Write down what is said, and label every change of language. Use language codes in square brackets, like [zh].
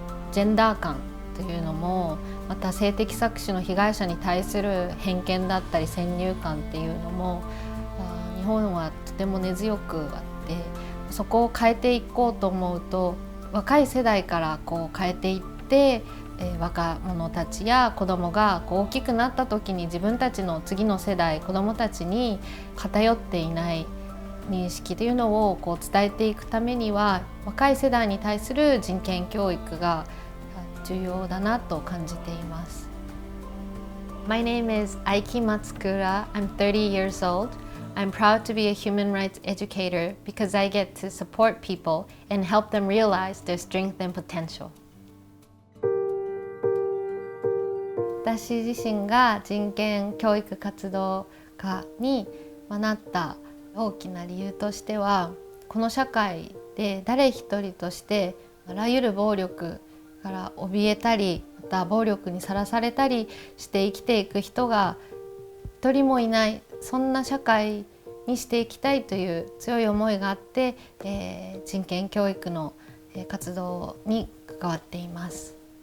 [ja] ジェンダー感というのも、また性的搾取の被害者に対する偏見だったり先入観っていうのも日本はとても根強くあって、そこを変えていこうと思うと若い世代から変えていって、若者たちや子どもが大きくなった時に自分たちの次の世代子どもたちに偏っていない認識というのを伝えていくためには、若い世代に対する人権教育が重要だなと感じています。 [en] My name is Aiki Matsukura. I'm 30 years old. I'm proud to be a human rights educator because I get to support people and help them realize their strength and potential. [ja] 私自身が人権教育活動家になった大きな理由としては、この社会で誰一人としてあらゆる暴力から怯えたり、また暴力にさらされたりして生きていく人が一人もいない、そんな社会にしていきたいという強い思いがあって、人権教育の活動に関わっています。